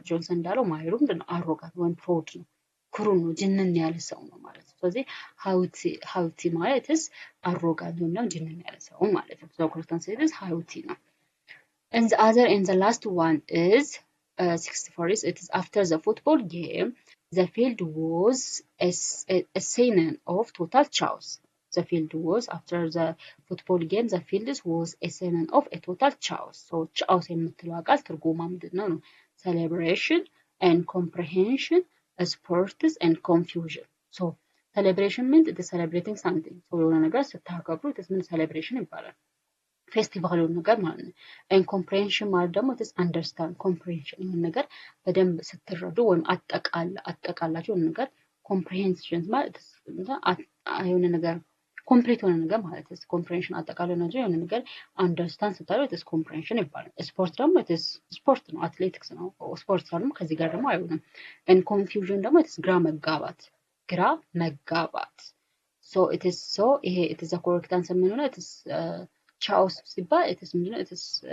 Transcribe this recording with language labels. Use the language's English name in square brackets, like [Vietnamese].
[English] Johnson [Amharic] እንዳለው ማየሩ ምንድነው [English] arrogant ወይም proud ነው [Amharic] ኩሩ ነው ጅንን ያለ ሰው ነው ማለት ነው [English] ስለዚህ haughty ማለት is arrogant [Amharic] ወይም ደግሞ ጅንን ያለ ሰው ማለት ነው [English] so correct answer is haughty ነው and the last one is 64 is it is after the football game the field was a scene of total chaos the field was after the football game the field was a scene of a total chaos. So [Amharic] chaos የምትለው ቃል ትርጉማ ምንድነው ነው? [English] celebration and comprehension, sports and confusion. So celebration means it is celebrating something. [Amharic] So የሆነ ነገር ስታከብሩ [English] it is mean celebration [Amharic] ይባላል። ፌስቲቫል የሆነ ነገር ማለት ነው። [English] and comprehension [Amharic] ማለት ደግሞ [English] it is understand comprehension [Amharic] የሆነ ነገር በደንብ ስትረዱ ወይም አጠቃላችሁ የሆነ ነገር comprehension ማለት የሆነ ነገር ኮምፕሊት የሆነ ነገር ማለት ነው። comprehension አጠቃላይ ነው የሆነ ነገር understand ስታደርጉ it is comprehension ይባላል። ስፖርት ደግሞ it is ስፖርት ነው አትሌቲክስ ነው ስፖርት ደግሞ ከዚህ ጋር ደግሞ አይሆንም። and confusion ደግሞ it is ግራ መጋባት [English] so it is so [Amharic] ይሄ [English] it is a correct answer [Amharic] ምን ነው it is chaos ሲባል it is ምንድነው it is